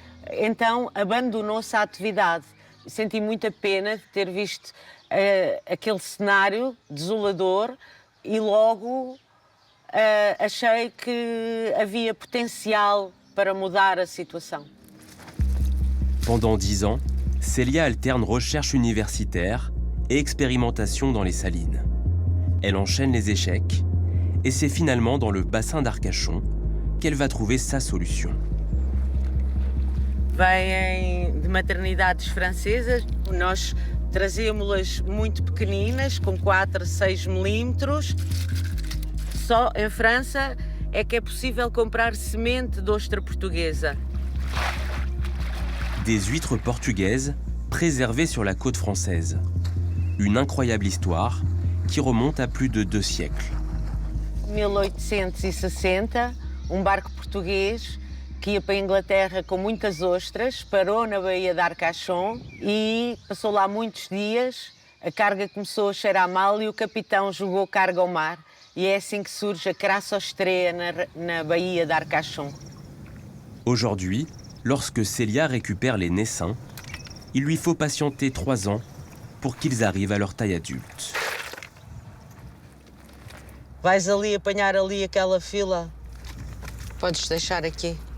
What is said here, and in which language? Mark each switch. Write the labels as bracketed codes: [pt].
[pt] Então, abandonou-se a atividade. Senti muita pena de ter visto aquele cenário desolador e logo achei que havia potencial para mudar a situação. [fr] Pendant 10 ans, Célia alterne recherche universitaire et expérimentation dans les salines. Elle enchaîne les échecs et c'est finalement dans le bassin d'Arcachon qu'elle va trouver sa solution. [pt] Vêm de maternidades francesas. Nós trazíamos-las muito pequeninas, com 4 a 6 milímetros. Só em França é que é possível comprar semente de ostra portuguesa. [fr] Des huîtres portugaises préservées sur la côte française. Une incroyable histoire qui remonte à plus de 2 siècles. [pt] 1860, barco português que ia para a Inglaterra com muitas ostras, parou na Baía de Arcachon e passou lá muitos dias. A carga começou a cheirar mal e o capitão jogou carga ao mar. E é assim que surge a Crassostrea na Baía de Arcachon. [fr] Aujourd'hui, lorsque Célia récupère les naissins, il lui faut patienter 3 ans pour qu'ils arrivent à leur taille adulte. [pt] Vais ali apanhar ali aquela fila? Podes deixar aqui.